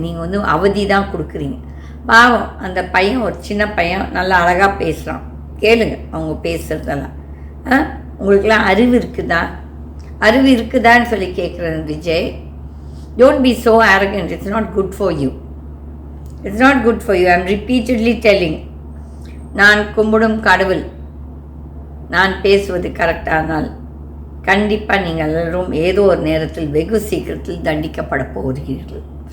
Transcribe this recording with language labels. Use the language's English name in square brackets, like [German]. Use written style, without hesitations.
[Tamil] நீங்கள் வந்து அவதி தான் கொடுக்குறீங்க. பாவம் அந்த பையன், ஒரு சின்ன பையன் நல்லா அழகாக பேசுகிறான். கேளுங்க அவங்க பேசுகிறதெல்லாம். உங்களுக்கெல்லாம் அறிவு இருக்குதா? அறிவு இருக்குதான்னு சொல்லி கேட்குறேன் Vijay. [English] Don't be so arrogant. It's not good for you. It's not good for you. I'm repeatedly telling. [Tamil] நான் கும்பிடும் கடவுள் நான் பேசுவது கரெக்டானால் கண்டிப்பாக நீங்கள் எல்லோரும் ஏதோ ஒரு நேரத்தில் வெகு சீக்கிரத்தில் தண்டிக்கப்பட போகிறீர்கள்.